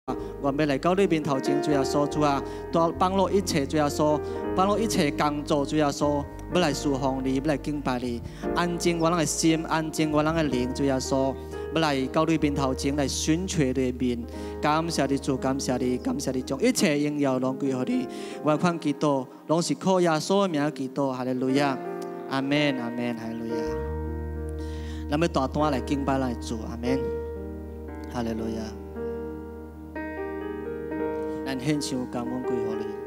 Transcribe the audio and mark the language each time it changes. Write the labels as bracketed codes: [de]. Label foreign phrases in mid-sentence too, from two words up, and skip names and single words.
[nan] 我要来到你面头前，主耶稣，主啊，都放落一切，主耶稣，放落一切工作，主耶稣，要来侍奉你，要来敬拜你，安静我人的心，安静我人的灵，主耶稣，要来到你面头前来寻找你的面。感谢你主，感谢你，感谢你，将一切荣耀拢归予你。我款祈祷，拢是靠耶稣的名祈祷，哈利路亚，阿门，阿门，哈利路亚。咱要大胆来敬拜咱的主，阿门，哈利路亚。咱献上感恩归予你。